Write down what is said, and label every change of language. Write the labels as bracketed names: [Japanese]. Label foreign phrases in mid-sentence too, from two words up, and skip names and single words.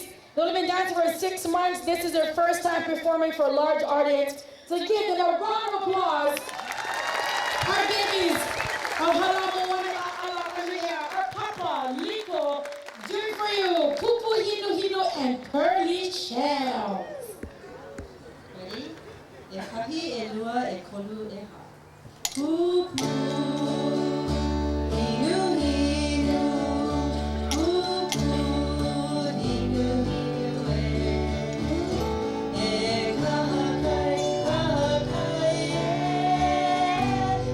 [English] They've only been dancing for 6 months. This is their first time performing for a large audience. So give them a round of applause. Our babies of Halamo Wanala Ala Andrea, our Papa, Liko, Do It For You, Pupu Hino Hino, and Pearly Shells. Ready? [Hawaiian] E kahi, e lua, e kolu, e ha. Pupu, hinu hinu, pupu, hinu hinu e. E kaha kai e.